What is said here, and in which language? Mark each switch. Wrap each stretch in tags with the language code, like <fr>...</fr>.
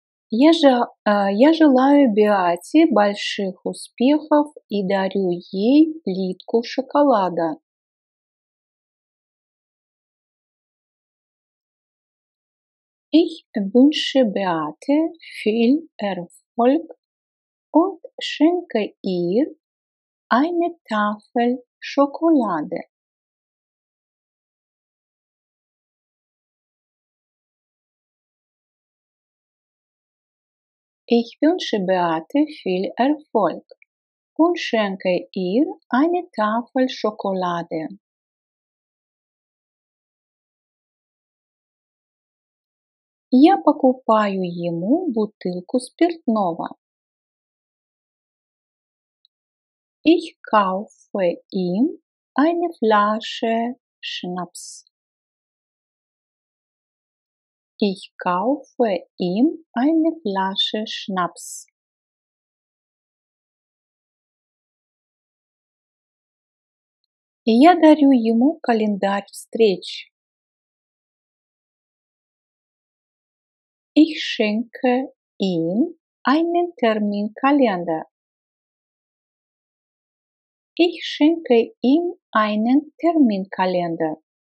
<ru>Я желаю Беате больших успехов и дарю ей плитку шоколада.</ru> <de>Ich wünsche Beate viel Erfolg und schenke ihr eine Tafel Schokolade. Ich wünsche Beate viel Erfolg und schenke ihr eine Tafel Schokolade.</de> <ru>Я покупаю ему бутылку спиртного.</ru> <de>Ich kaufe ihm eine Flasche Schnaps. Ich kaufe ihm eine Flasche Schnaps.</de> <ru>Я дарю ему календарь встреч.</ru> <de>Ich schenke ihm einen Terminkalender. Ich schenke ihm einen Terminkalender.</de>